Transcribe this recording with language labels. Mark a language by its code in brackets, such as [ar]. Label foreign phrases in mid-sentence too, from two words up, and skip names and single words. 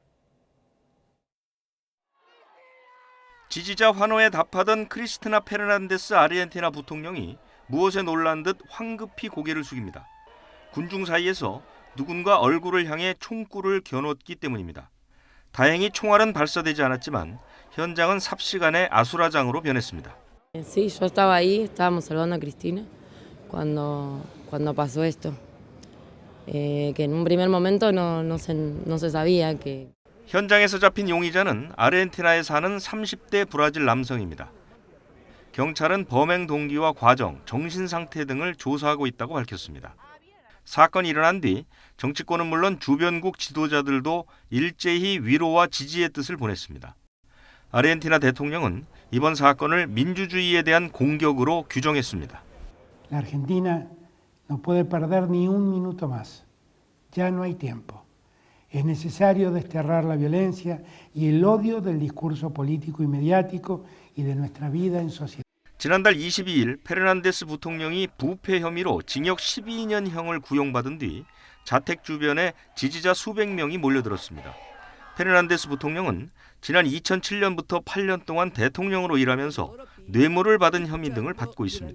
[ko] 지지자 환호에 답하던 크리스티나 페르난데스 아르헨티나 부통령이 무엇에 놀란 듯 황급히 고개를 숙입니다. 군중 사이에서 누군가 얼굴을 향해 총구를 겨눴기 때문입니다. 다행히 총알은 발사되지 않았지만 현장은 삽시간에 아수라장으로 변했습니다. [es] Sí, yo estaba ahí, estábamos salvando a Cristina cuando pasó esto. Que en un primer momento no se sabía que [ko] 현장에서 잡힌 용의자는 아르헨티나에 사는 30대 브라질 남성입니다. 경찰은 범행 동기와 과정, 정신 상태 등을 조사하고 있다고 밝혔습니다. 사건이 일어난 뒤 정치권은 물론 주변국 지도자들도 일제히 위로와 지지의 뜻을 보냈습니다. 아르헨티나 대통령은 이번 사건을 민주주의에 대한 공격으로 규정했습니다. [es] La Argentina no puede perder ni un minuto más. Ya no hay tiempo. Es necesario desterrar la violencia y el odio del discurso político y mediático y de nuestra vida en sociedad. [ko] 지난달 22일 페르난데스 부통령이 부패 혐의로 징역 12년형을 구형받은 뒤 자택 주변에 지지자 수백 명이 몰려들었습니다. 페르난데스 부통령은 지난 2007년부터 8년 동안 대통령으로 일하면서 뇌물을 받은 혐의 등을 받고 있습니다.